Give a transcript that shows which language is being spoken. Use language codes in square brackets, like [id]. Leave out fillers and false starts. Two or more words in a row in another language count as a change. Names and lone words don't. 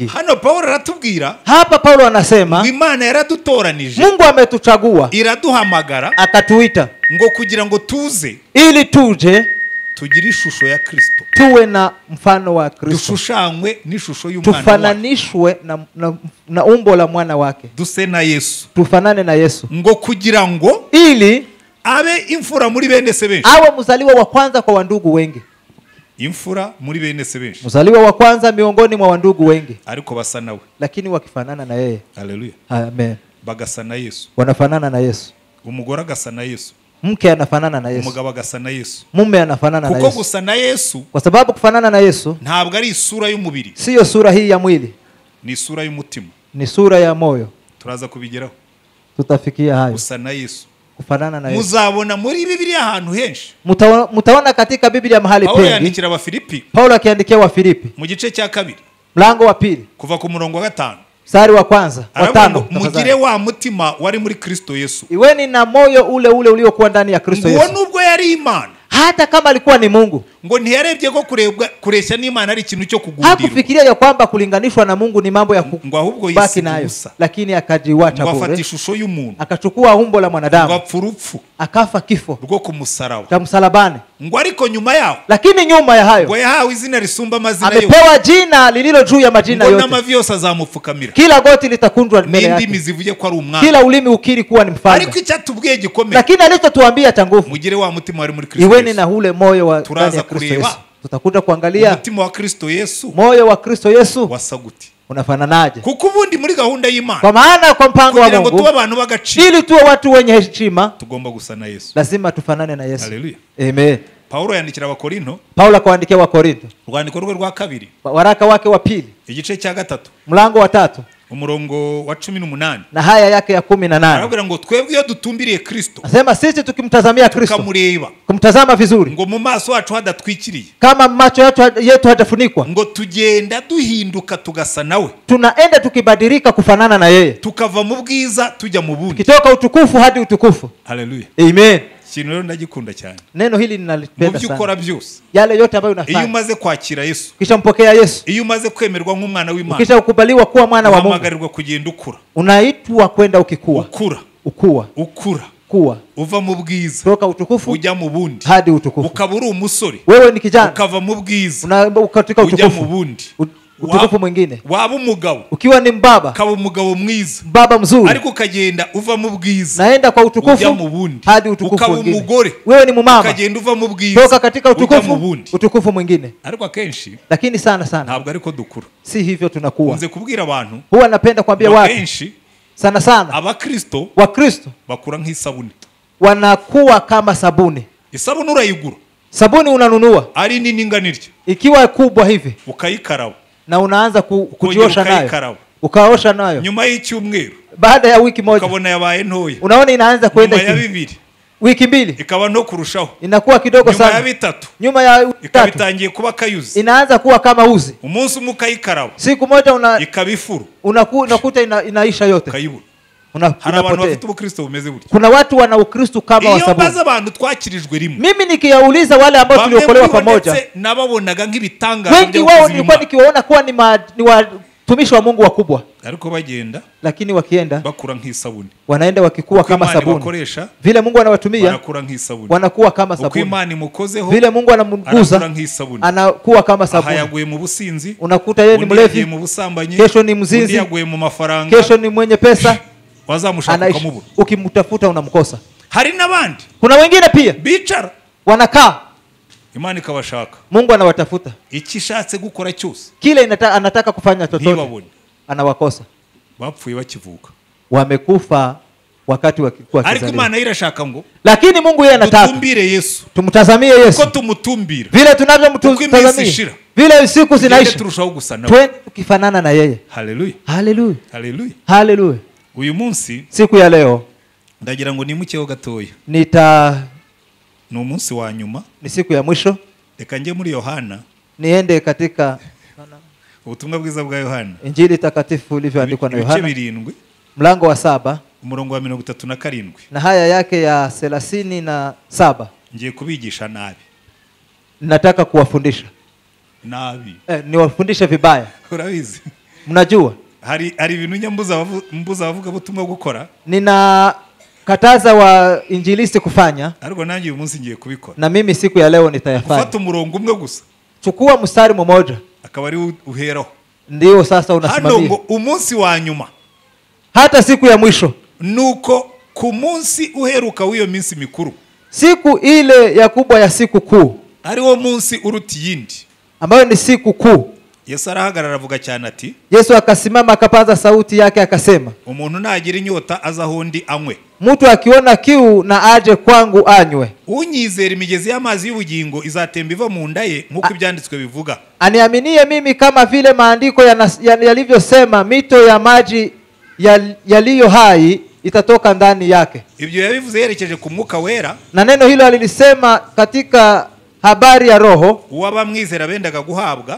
[rw] Hano Paulo aratubwira [sw] Hapa Paulo anasema [rw] ngo Imana yaradutoranije, [sw] Mungu ametuchagua, [rw] iraduhamagara [sw] akatuita [rw] ngo kugira ngo tuze [sw] ili tuje [rw] tugire ishusho ya Kristo, [sw] tuwe na mfano wa Kristo, [rw] dushushanywe n'ishusho y'umwana wayo, [sw] tufananishwe na umbo la mwana wake, [rw] duse na Yesu, [sw] tufanane na Yesu, [rw] ngo kugira ngo [sw] ili [rw] abe imfura muri bene se benshi. [sw] awe mzaliwa wa kwanza kwa wandugu wengi. [rw] Imfura muri bene se benshi, [sw] Mzaliwa wa kwanza miongoni mwa wandugu wengi, [rw] ariko basa nawe. [sw] lakini wakifanana na yeye. Haleluya. Amen. [rw] Bagasa na Yesu, [sw] Wanafanana na Yesu. [rw] umugore agasa na Yesu, [sw] Mke anafanana na Yesu, [rw] umugabo agasa na Yesu, [sw] mume anafanana na [rw] kuko Yesu. gusa na Yesu [sw] Kwa sababu kufanana na Yesu [rw] ntabwo ari isura y'umubiri, [sw] siyo sura hii ya mwili, [rw] ni isura y'umutima. [sw] ni sura ya moyo. [rw] Turaza kubigeraho. [sw] Tutafikia hayo. [rw] Gusa na Yesu, [sw] Kufanana na Yesu [rw] muzabona muri Bibiliya ahantu henshi. [sw] mutaona katika Biblia mahali Paulo pengi. [rw] yandikira Abafilipi [sw] Paulo akiandikia Wafilipi [rw] mu gice cya 2 [sw] mlango wa 2 [rw] kuva ku murongo wa 5, [sw] mstari wa kwanza wa [rw] aravuga 5, ngo mugire wa mutima wari muri Kristo Yesu. [sw] iweni na moyo ule uliokuwa ndani ya Kristo [rw] Ngo Yesu. nubwo yari Imana, [sw] Hata kama alikuwa ni Mungu, [rw] ngo ntiyarebye ko kureshya n'Imana ari ikintu cyo kugundirwa, [sw] hakufikiria ya kwamba kulinganishwa na Mungu ni mambo ya [rw] ngo ahubwo [sw] kubaki [rw] yisiga [sw] nayo, [rw] ubusa, [sw] lakini akajiwacha [rw] ngo afata [sw] bure, [rw] ishusho y'umuntu, [sw] akachukua umbo la [rw] ngo [sw] mwanadamu, [rw] apfa urupfu [sw] akafa kifo [rw] rwo ku musaraba, [sw] cha msalabani. [rw] ngo ariko nyuma yaho [sw] Lakini nyuma ya [rw] ngo [sw] hayo [rw] yahawe izina risumba amazina yose, [sw] amepewa jina lililo juu ya majina [rw] ngo [sw] yote, [rw] n'amavi yose azamupfukamira, [sw] kila goti litakunjwa mbele [rw] n'indimi [sw] yake, [rw] zivuge ko ari umwana. [sw] kila ulimi ukiri kuwa ni mfalme. [rw] Ariko icyatubwiye gikomeye, [sw] Lakini alichotuambia cha nguvu, [rw] mugire wa mutima wari muri Kristo [sw] iweni Yesu. na ule moyo wa [rw] Turaza [sw] ndani ya Kristo [rw] kureba [sw] Yesu. Tutakuja kuangalia [rw] umutima wa Kristo Yesu [sw] moyo wa Kristo Yesu [rw] wasa gute. [sw] unafananaje? [rw] kuko ubundi muri gahunda y'Imana, [sw] Kwa maana kwa mpango wa [rw] kugira ngo tuwe [sw] Mungu, [rw] abantu b'agaciro, [sw] ili tuwe watu wenye heshima, [rw] tugomba gusa na Yesu. [sw] lazima tufanane na Yesu. Haleluya. Amen. [rw] Paulo yandikira Abakorinto, [sw] Paulo akawaandikia Wakorinto, [rw] urwandiko rwe rwa 2, [sw] waraka wake wa 2, [rw] igice cya 3, [sw] mlango wa 3, [rw] umurongo wa 18, [sw] na haya yake ya 18. [rw] arabwira ngo twebwe iyo dutumbiriye Kristo, [sw] Nasema sisi tukimtazamia Kristo, [rw] tukamureba, [sw] kumtazama vizuri, [rw] ngo mu maso yacu hadatwikiriye, [sw] kama macho yetu hatafunikwa, [rw] ngo tugenda duhinduka tugasa nawe, [sw] tunaenda tukibadilika kufanana na yeye, [rw] tukava mu bwiza tujya mu bundi. [sw] kitoka utukufu hadi utukufu. Haleluya. Amen. [rw] Ikintu rero ndagikunda cyane, [sw] Neno hili [rw] mu [sw] ninalipenda [rw] byo ukora [sw] sana. [rw] byose, [sw] Yale yote ambayo [rw] iyo [sw] unafanya, [rw] umaze kwakira Yesu, [sw] kisha mpokea Yesu, [rw] iyo umaze kwemerwa nk'umwana w'Imana, [sw] kisha ukubaliwa kuwa mwana wa Mungu, [rw] uhamagarirwa kugenda ukura, [sw] unaitwa kwenda ukikua, [rw] ukura, [sw] kuwa, [rw] uva mu bwiza [sw] toka utukufu [rw] ujya mu bundi, [sw] hadi utukufu. [rw] ukaba uri umusore, [sw] Wewe ni kijana, [rw] ukava mu bwiza [sw] ukatika [rw] ujya mu [sw] utukufu, [rw] bundi, [sw] utukufu mwingine. [rw] waba umugabo, [sw] Ukiwa ni mbaba, [rw] ukaba umugabo mwiza, [sw] baba mzuri, [rw] ariko ukagenda uva mu bwiza [sw] naenda kwa [rw] ujya [sw] utukufu [rw] mu bundi, [sw] hadi utukufu [rw] ukaba [sw] mwingine. [rw] umugore, [sw] Wewe ni mumama, [rw] ukagenda uva mu bwiza [sw] toka katika [rw] ujya mu [sw] utukufu [rw] bundi. [sw] utukufu mwingine. [rw] Ariko akenshi [sw] Lakini sana [rw] ntabwo ariko dukura. [sw] si hivyo tunakuwa. [rw] Unze kubwira abantu, [sw] Huwa napenda kuambia watu [rw] akenshi [sw] sana [rw] Abakristo [sw] Wakristo [rw] bakura nk'isabuni. [sw] wanakuwa kama sabuni. [rw] Isabuni urayigura, [sw] Sabuni unanunua, [rw] ari nini nganiryo, [sw] ikiwa kubwa hivi, [rw] ukayikaraba, [sw] na unaanza kujiosha nayo, [rw] ukayikaraba, [sw] ukaosha nayo. [rw] nyuma y'icyumweru [sw] Baada ya wiki moja [rw] ukabona yabaye ntoya, [sw] unaona inaanza kwenda [rw] nyuma ya 2 [sw] wiki 2 [rw] ikaba no kurushaho, [sw] inakuwa kidogo [rw] nyuma ya [sw] sana, [rw] 3 nyuma ya ikaba 3 itangiye kuba kayuzi, [sw] inaanza kuwa kama uzi. [rw] umunsi umwe ukayikaraba, [sw] Siku moja [rw] ikaba ifuru, [sw] unakuta inaisha yote, [rw] ukayibura. Hari abantu [sw] unapotea. [rw] bafite ubukristo bumeze buryo. [sw] Kuna watu wana Ukristo kama wa [rw] Iyo [sw] sabuni. [rw] baza abantu twakirijwe rimwe, [sw] Mimi nikiyauliza wale ambao tuliokolewa pamoja, [rw] nababonaga nk'ibitangaza [sw] wengi wao nilikuwa nikiwaona kuwa ni watumishi wa Mungu wakubwa, [rw] ariko bagenda [sw] lakini wakienda [rw] bakura nk'isabuni, [sw] wanaenda wakikuwa kama sabuni. Vile Mungu anawatumia [rw] barakura nk'isabuni, [sw] wanakuwa kama [rw] uko [sw] sabuni. [rw] Imana imukozeho, [sw] Vile Mungu anamguza anakuwa kama sabuni. [rw] Hayaguye mu businzi, [sw] Unakuta yeye ni mlevi, [rw] mu busambanyi, [sw] kesho ni mzinzi, [rw] yaguye mu mafaranga, [sw] kesho ni mwenye pesa, [rw] wazamushaka ukamubura. [sw] Ukimtafuta unamkosa. [rw] Hari n'abandi, [sw] kuna wengine pia [rw] bicara [sw] wanakaa, [rw] Imana ikabashaka, [sw] Mungu anawatafuta, [rw] ikishatse gukora cyose, [sw] kile anataka kufanya chochote [rw] ntibabone, [sw] anawakosa. [rw] bapfuye bakivuka, [sw] wamekufa wakati wakikuwa kizazi. [rw] Ariko Imana irashaka ngo, [sw] lakini Mungu yeye anataka [rw] tutumbire Yesu, [sw] tumtazamie Yesu, [rw] uko tumutumbira, [sw] vile tunavyomtazamia, vile siku zinaisha, [rw] turushaho gusa nawe, [sw] twende tukifanana na yeye. Haleluya, haleluya, haleluya, haleluya. [rw] Uyu munsi, [sw] siku ya leo, [rw] ndagira ngo nimukeho gatoya, [sw] ni [rw] umunsi wa nyuma, [sw] ni siku ya mwisho. [rw] Reka nje muri Yohana, [sw] niende katika [rw] ubutumwa bwiza bwa Yohana, [sw] Injili takatifu ilivyoandikwa na Yohana, mlango wa 7 [rw] umurongo wa 37 [sw] na haya yake ya 37. [rw] Ngiye kubigisha nabi, [sw] nataka kuwafundisha [rw] nabi, [sw] niwafundishe vibaya. [rw] Urabizi, [sw] mnajua [rw] hari ibintu nyambuza bavuga butumwa gukora, [sw] nina kataza wa injilisti kufanya, [rw] ariko nanjye uyu munsi ngiye kubikora, [sw] na mimi siku ya leo nitayafanya. [rw] Ufata umurongo umwe gusa, [sw] chukua mstari mmoja, [rw] akaba ari uheraho, [sw] ndio sasa unasimamia. [rw] Hano umunsi wa nyuma, [sw] hata siku ya mwisho, [rw] nuko ku munsi uheruka w'iyo minsi mikuru, [sw] siku ile ya kubwa ya siku kuu, [rw] ari wo munsi uruti yindi, [sw] ambayo ni siku kuu. [rw] Yesu arahagarara avuga cyane ati, [sw] Yesu akasimama akapaza sauti yake akasema, [rw] umuntu nagira inyota aza hondi anywe, [sw] mtu akiona kiu na aje kwangu anywe, [rw] unyizera imigezi y'amazi y'ubugingo izatemba iva mu nda ye, nk'uko ibyanditswe bivuga. [sw] Aniaminie mimi, kama vile maandiko yalivyosema, mito ya maji yaliyo hai itatoka ndani yake. [rw] Ibyo yabivuze yerekeje ku Mwuka Wera, [sw] na neno hilo alilisema katika habari ya Roho [rw] uwabamwizera bendaga guhabwa,